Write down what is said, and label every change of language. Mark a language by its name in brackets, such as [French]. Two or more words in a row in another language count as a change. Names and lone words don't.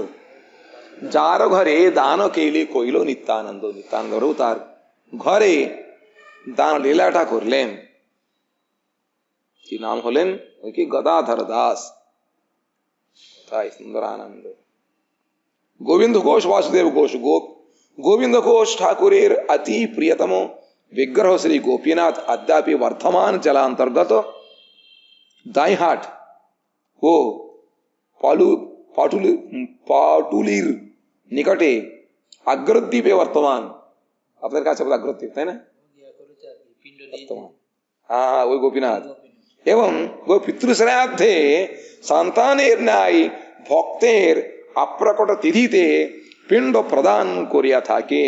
[Bangla] যার ঘরে দান কেলি কইল নিত্যানন্দ, নিত্যানন্দ তার ঘরে দান লীলাটা করলেন। কি নাম হলেন ওই কি গদাধর দাস, তাই সুন্দর আনন্দ। গোবিন্দ ঘোষ, বাসুদেব ঘোষ, গোবিন্দ ঘোষ ঠাকুরের অতি প্রিয়তম বিগ্রহ শ্রী গোপীনাথ অদ্যাপি বর্ধমান জেলান্তর্গত দাঁইহাট ও পাটুলির নিকটে আগ্রদ্বীপে বর্তমান। আপনার কাছে আগ্রদ্বীপ, তাই না? হ্যাঁ, ওই গোপীনাথ। এবং ওই পিতৃশ্রাদ্ধে সন্তানের ন্যায় ভক্তের অপ্রকট তিথিতে পিণ্ড প্রদান করিয়া থাকেন।